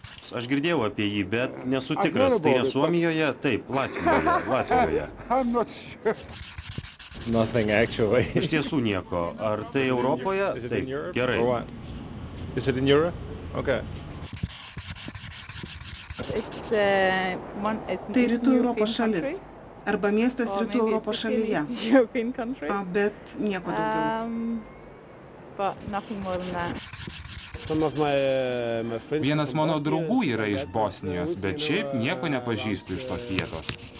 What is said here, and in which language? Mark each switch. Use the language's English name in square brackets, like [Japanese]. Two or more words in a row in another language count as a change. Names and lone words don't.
[Lithuanian] Vilnius. Aš girdėjau apie jį, bet nesu tikras. Tai yra Suomijoje? Taip, Latvijoje. [English] Nothing actually. [Lithuanian] Iš tiesų nieko. Ar tai Europoje? Taip, gerai. [English] Is it in Europe? Okay. [Lithuanian] Tai Rytų Europos šalis. Arba miestas Rytų Europos šalyje. Bet nieko daugiau. Vienas mano draugų yra iš Bosnijos, bet šiaip nieko nepažįstu iš tos vietos.